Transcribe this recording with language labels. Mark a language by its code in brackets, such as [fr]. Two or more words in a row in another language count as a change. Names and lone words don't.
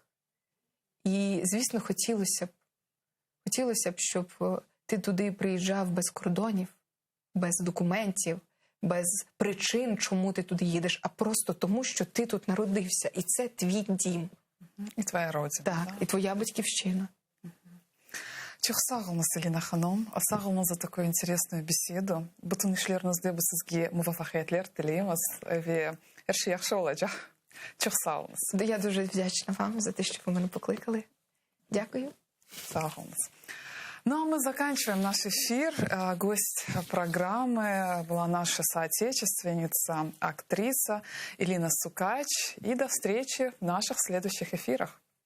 [uk] І, звісно, хотілося б, щоб ти туди приїжджав без кордонів, без документів, без причин, чому ти туди їдеш, а просто тому, що ти тут народився. І це твій дім. [ru] И твоя родина. [uk] Так, да? і твоя батьківщина. [crh] Çok sağ olunuz Selina Hanım. Sağ olunuz [ru] за такую интересную беседу. [crh] Bütün işlerinizde bu sizge muvaffakiyetler dileyimiz ve her şey yaxşı olacak. Çok sağ olunuz. [uk] Я дуже вдячна вам за те, що ви мене покликали. Дякую. [crh] Sağ olunuz. [ru] Ну а мы заканчиваем наш эфир. Гость программы была наша соотечественница, актриса Илина Сукач. И до встречи в наших следующих эфирах.